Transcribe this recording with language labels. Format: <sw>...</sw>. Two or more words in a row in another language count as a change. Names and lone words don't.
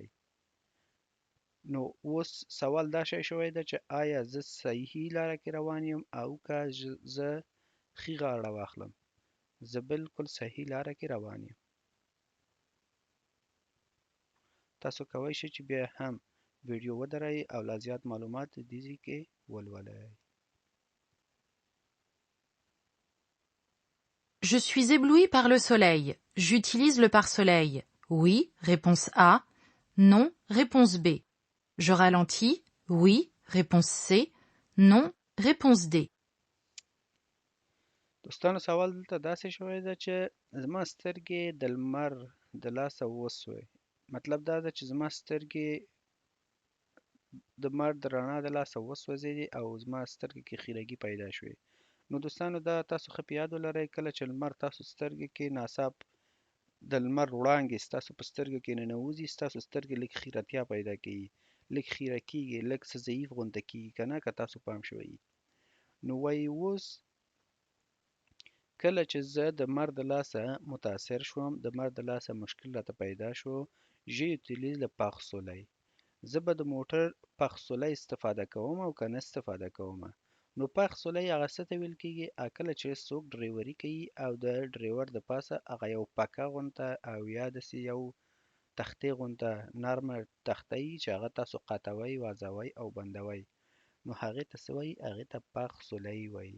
<ps>نو اوس سوال دا شی شوی ده چې آیا زه صحیح لاره کې روان یم او که زه ښي غاړه واخلم. زه بالکل صحیح لاره کې روان یم. تاسو کولی شئ چې بیا هم ویډیو ودرئ او لا زیات معلومات دې ځای کې ولولئ.</ps> <fr>Je suis ébloui par le soleil. J'utilise le pare-soleil. Oui, réponse A. Non, réponse B. Je ralentis. Oui, réponse C. Non, réponse D.</fr> <ps>دوستانو سوال دلته داسې شوی ده چې زما سترګې د لمر د لاسه وسوې. مطلب دا ده چې زما سترګې د لمر د رڼا د لاسه وسوځېدې او زما سترګې کې خیرګي پیدا شوې. نو دوستانو دا تاسو ښه په یاد ولرئ کله چې لمر تاسو سترګې کې ناڅاپ د لمر وړانګې ستاسو په سترګو کې ننوځي ستاسو سترګې لږ خیرتیا پیدا کوي لږ خیره کېږي لږ څه ضعیف غونته کېږي که نه که تاسو پام شوی. نو وایي اوس کله چې زه د لمر د لاسه متاثر شوم د لمر د لاسه مشکل راته پیدا شو</ps> <fr>j'utilise le pare-soleil.</fr> <ps>زه به د موټر پخ-سولی استفاده کوم او که نه استفاده کوم. نو پخ-سولی هغه څه ته ویل کېږي کله چې څوک ډریوري کوي او د ډریور د پاسه هغه یو پکه غونته او یا داسې یو تختې غونته نرمه تخته وي چې هغه تاسو قطوئ وازوئ او بندوئ نو هغې ته څه وایي هغې ته پخ-سولی وایي.</ps>